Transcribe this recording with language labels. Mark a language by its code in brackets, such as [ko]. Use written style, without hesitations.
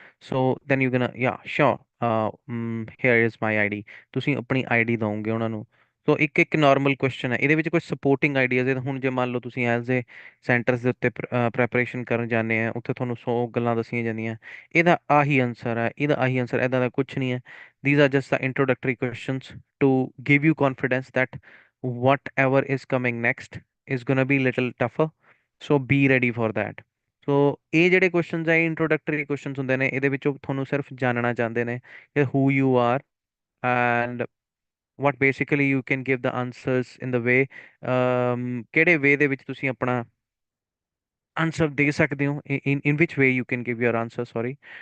[en] So then you're gonna, yeah, sure. Here is my ID. [pa] ਤੁਸੀਂ ਆਪਣੀ ID ਦਵੋਗੇ ਉਹਨਾਂ ਨੂੰ। ਸੋ ਇੱਕ ਇੱਕ ਨਾਰਮਲ ਕੁਐਸਚਨ ਹੈ, ਇਹਦੇ ਵਿੱਚ ਕੋਈ ਸਪੋਰਟਿੰਗ ਆਈਡੀਆਜ਼ ਹੈ। ਹੁਣ ਜੇ ਮੰਨ ਲਓ ਤੁਸੀਂ ਐਜ਼ ਏ ਸੈਂਟਰਸ ਦੇ ਉੱਤੇ ਪ੍ਰੈਪਰੇਸ਼ਨ ਕਰਨ ਜਾਂਦੇ ਆ, ਉੱਥੇ ਤੁਹਾਨੂੰ 100 ਗੱਲਾਂ ਦੱਸੀਆਂ ਜਾਂਦੀਆਂ, ਇਹਦਾ ਆਹੀ ਆਨਸਰ ਹੈ, ਇਹਦਾ ਆਹੀ ਆਨਸਰ, ਇਹਦਾ ਦਾ ਕੁਝ ਨਹੀਂ ਹੈ। [en] These are just the introductory questions to give you confidence that whatever is coming next is gonna be little tougher, so be ready for that। [pa] ਸੋ ਇਹ ਜਿਹੜੇ ਕੁਐਸਚਨਸ ਆ ਇੰਟਰੋਡਕਟਰੀ ਕੁਐਸਚਨਸ ਹੁੰਦੇ ਨੇ, ਇਹਦੇ ਵਿੱਚੋਂ ਤੁਹਾਨੂੰ ਸਿਰਫ ਜਾਣਨਾ ਚਾਹੁੰਦੇ ਨੇ ਕਿ [en] who you are and what basically you can give the answers in the way, [pa] ਕਿਹੜੇ ਵੇ ਦੇ ਵਿੱਚ ਤੁਸੀਂ ਆਪਣਾ ਆਨਸਰ ਦੇ ਸਕਦੇ ਹੋ, [en] in which way you can give your answer, sorry।